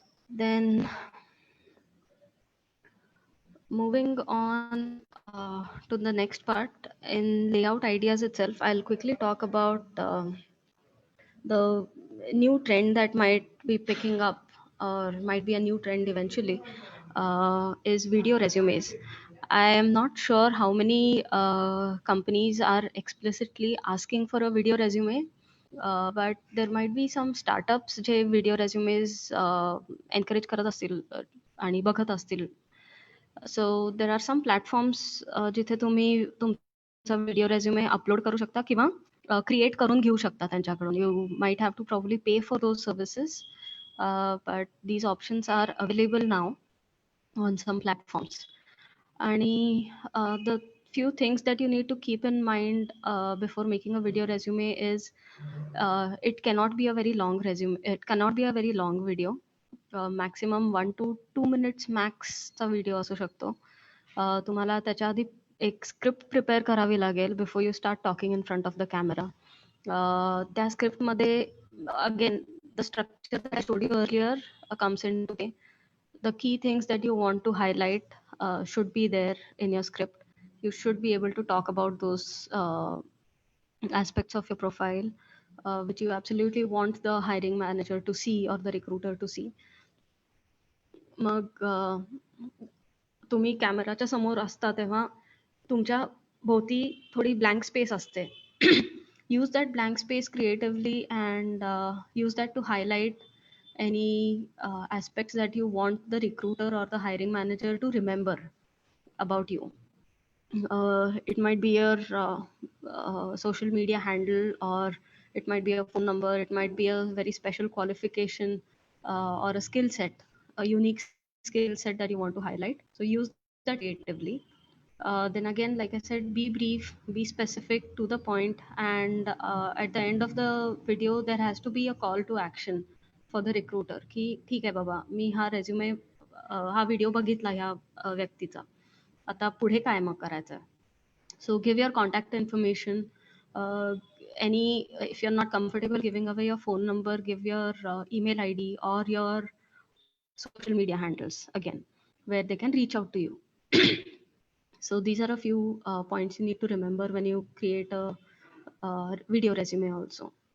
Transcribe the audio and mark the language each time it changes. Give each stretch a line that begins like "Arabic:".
English: Then moving on to the next part, in layout ideas itself, I'll quickly talk about the new trend that might be picking up or might be a new trend eventually, is video resumes. I am not sure how many companies are explicitly asking for a video resume, but there might be some startups
Marathi: जे video resumes encourage करत असतील आणि बघत असतील.
English: So there are some platforms
Marathi: जिथे तुम्ही तुमचा video resume upload करू शकता किंवा क्रिएट करून घेऊ शकता त्यांच्याकडून.
English: You might have to probably pay for those services, but these options are available now on some platforms.
Marathi: आणि
English: the few things that you need to keep in mind before making a video resume is, it cannot be a very long resume. It cannot be a very long video. Maximum 1 to 2 minutes max
Marathi: चा video असू शकतो. तुम्हाला त्याच्या आधी एक script prepare करावी लागेल
English: Before you start talking in front of the camera.
Marathi: त्या स्क्रिप्टमध्ये
English: Again the structure that I told you earlier comes into play. The key things that you want to highlight should be there in your script. You should be able to talk about those aspects of your profile which you absolutely want the hiring manager to see or the recruiter to see.
Marathi: मग तुम्ही कॅमेराच्या समोर असता तेव्हा तुमच्या भोवती थोडी blank space असते.
English: Use that blank space creatively and use that to highlight any aspects that you want the recruiter or the hiring manager to remember about you. It might be your social media handle, or it might be a phone number, it might be a very special qualification or a skill set, a unique skill set that you want to highlight. So use that creatively. Then again, like I said, be brief, be specific to the point, and at the end of the video, there has to be a call to action for the recruiter.
Marathi: की ठीक आहे बाबा, मी हा resume हा video बघितला ह्या व्यक्तीचा, आता पुढे काय मग करायचं.
English: So give your contact information. Uh, if you're not comfortable giving away your phone number, give your email ID or your social media handles again, where they can reach out to you. So these are a few points you need to remember when you create a video resume also.